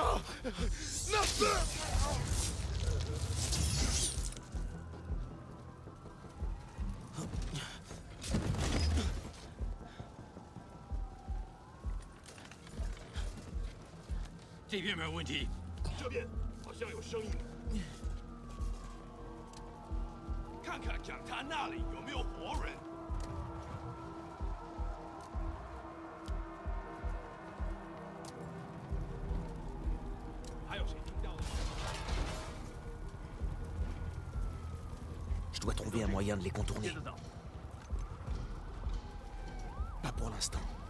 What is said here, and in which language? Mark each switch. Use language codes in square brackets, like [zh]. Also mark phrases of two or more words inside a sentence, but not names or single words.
[fr] Non! [zh] 这边没有问题。这边好像有声音。看看讲台那里有没有活人。还有谁听到的？ [fr] Je dois trouver un moyen de les contourner. Pas pour l'instant.